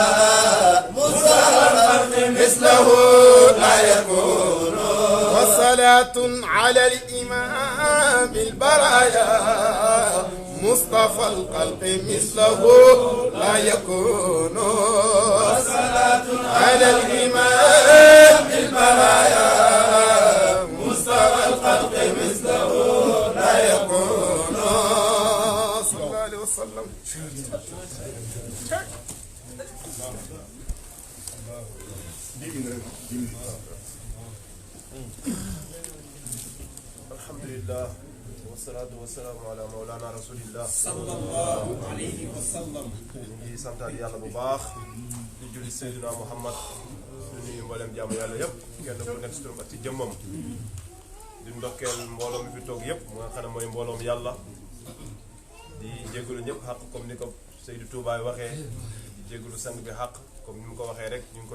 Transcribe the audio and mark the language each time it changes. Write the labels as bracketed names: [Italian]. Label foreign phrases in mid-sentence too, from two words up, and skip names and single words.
[Arabic] مثله لا يكون وصلاة على الإمام البرايا مصطفى الخلق مثله لا يكون وصلاة على الإمام البرايا مصطفى الخلق مثله لا يكون صلى الله عليه وسلم الحمد لله والصلاة والسلام على مولانا رسول الله صلى الله عليه وسلم [Wolof] ñu ngi santaat yàlla bu baax di julli Seydina Muhammad di nuyu mboolem jaamu yàlla yëpp kenn ku nekk si turam ak ci jëmmam di ndokkeel mbooloo mi fi toog yëpp mu nga xam ne mooy mbooloom yàlla di jégalu ñëpp xaq comme ni ko Seydou Touba waxee di jégalu sang bi xaq comme ni mu ko waxee rek ñu ngi